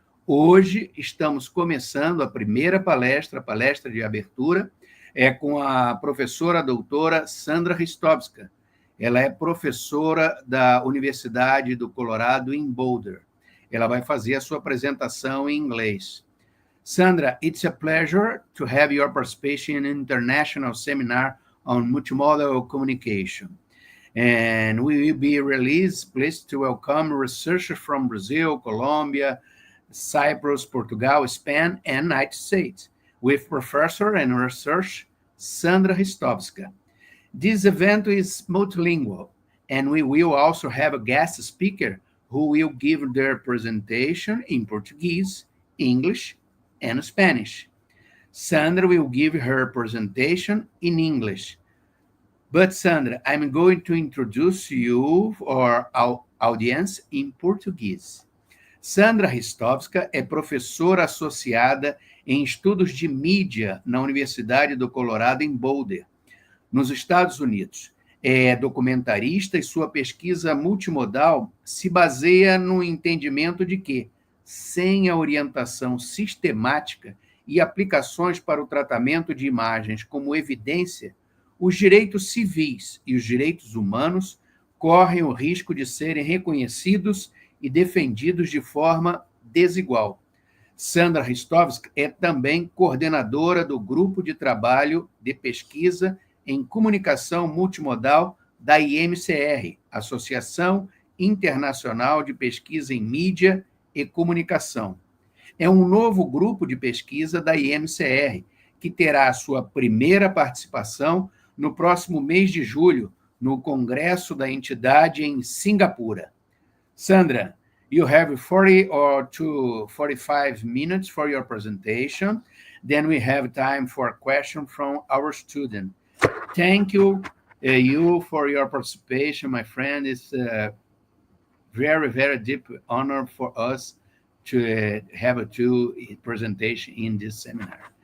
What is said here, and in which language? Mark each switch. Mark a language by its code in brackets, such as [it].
[pt] Hoje estamos começando a primeira palestra, a palestra de abertura, com a professora doutora Sandra Ristovska. Ela é professora da Universidade do Colorado em Boulder. Ela vai fazer a sua apresentação em inglês. [en] Sandra, it's a pleasure to have your participation in an international seminar on multimodal communication. And we will be pleased to welcome researchers from Brazil, Colombia, Cyprus, Portugal, Spain, and United States, with Professor and Research Sandra Ristovska. This event is multilingual, and we will also have a guest speaker who will give their presentation in Portuguese, English, and Spanish. Sandra will give her presentation in English. But Sandra, I'm going to introduce you or our audience in Portuguese. [pt] Sandra Ristovska é professora associada em estudos de mídia na Universidade do Colorado em Boulder, nos Estados Unidos. É documentarista e sua pesquisa multimodal se baseia no entendimento de que, sem a orientação sistemática e aplicações para o tratamento de imagens como evidência, os direitos civis e os direitos humanos correm o risco de serem reconhecidos e defendidos de forma desigual. Sandra Ristovska é também coordenadora do Grupo de Trabalho de Pesquisa em Comunicação Multimodal da IMCR, Associação Internacional de Pesquisa em Mídia e Comunicação. É um novo grupo de pesquisa da IMCR, que terá a sua primeira participação no próximo mês de julho, no Congresso da entidade em Singapura. [en] Sandra, you have 40 to 45 minutes for your presentation. Then we have time for a question from our student. Thank you, you for your participation, my friend. It's a very, very deep honor for us to have a presentation in this seminar.